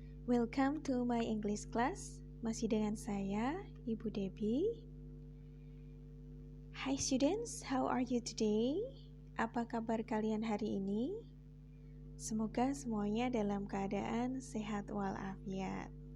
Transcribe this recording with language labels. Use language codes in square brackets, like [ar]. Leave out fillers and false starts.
[en] Welcome to my English class. [id] Masih dengan saya, Ibu Debbie. [en] Hi students, how are you today? [id] Apa kabar kalian hari ini? Semoga semuanya dalam keadaan sehat walafiat.